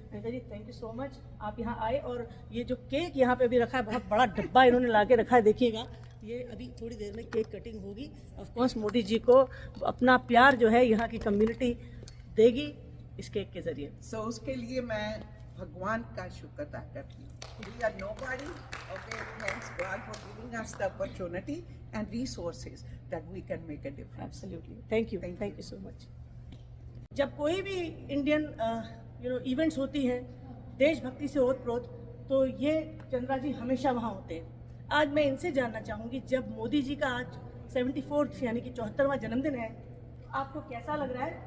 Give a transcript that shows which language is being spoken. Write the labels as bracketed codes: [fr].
[hi] Anita ji, [en] thank you so much, [hi] आप यहाँ आए। और ये जो केक यहाँ पे अभी रखा है, बहुत बड़ा डब्बा इन्होंने ला के रखा है, देखिएगा। ये अभी थोड़ी देर में केक कटिंग होगी। ऑफकोर्स मोदी जी को अपना प्यार जो है यहाँ की कम्युनिटी देगी इस केक के जरिए। So, उसके लिए मैं भगवान का शुक्र अदा करती हूँ। [en] We are nobody. Okay, thanks God for giving us the opportunity and resources that we can make a difference. Absolutely, thank you, Thank thank you so much. [hi] जब कोई भी इंडियन इवेंट्स होती हैं देशभक्ति से ओतप्रोत, तो ये चंद्रा जी हमेशा वहाँ होते हैं। आज मैं इनसे जानना चाहूँगी, जब मोदी जी का आज 74th यानी कि 74वां जन्मदिन है, आपको कैसा लग रहा है?